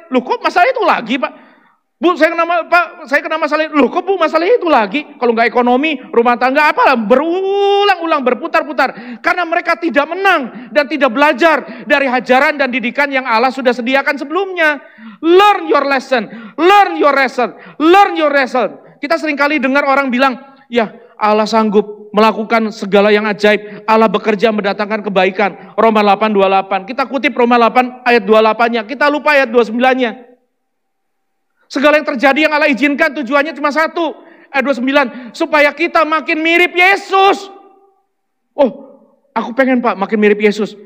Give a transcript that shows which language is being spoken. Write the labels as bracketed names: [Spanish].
[Indonesian] Loh kok masalah itu lagi, Pak? Bu, saya kena masalah ini. Loh kok Bu masalahnya itu lagi? Kalau nggak ekonomi, rumah tangga, apalah, berulang-ulang, berputar-putar. Karena mereka tidak menang dan tidak belajar dari hajaran dan didikan yang Allah sudah sediakan sebelumnya. [English] Learn your lesson, learn your lesson, learn your lesson. [Indonesian] Kita seringkali dengar orang bilang, ya Allah sanggup melakukan segala yang ajaib. Allah bekerja mendatangkan kebaikan. Roma 8:28. Kita kutip Roma 8 ayat 28-nya. Kita lupa ayat 29-nya. Segala yang terjadi yang Allah izinkan tujuannya cuma satu. Ayat 29. Supaya kita makin mirip Yesus. Oh, aku pengen Pak makin mirip Yesus.